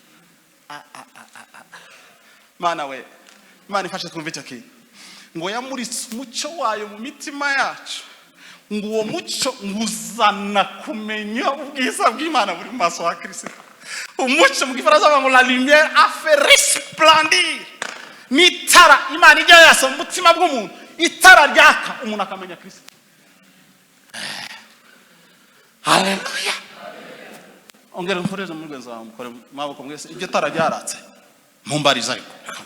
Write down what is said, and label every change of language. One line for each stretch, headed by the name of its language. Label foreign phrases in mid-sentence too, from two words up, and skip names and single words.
Kinyarwanda: Mana we, Imana ifashe twumve icyo kintu. Ngo yamuritse umucyo wayo mu mitima yacu. Ngo uwo mucyo nguzana kumenya ubwiza bw'Imana buri maso wa Kristo. Umucyo mu Gifaransa bavuga ngo
French: la lumière a fait resplendir.
Kinyarwanda: Ni itara Imana ijya yasa mu mutima bw'umuntu, itara ryaka umuntu akamenya Kristo. Haleluya. Ongera mfureze mu rwenza wawe mukore maboko mwese, iryo tara ryaratse mumbariza ariko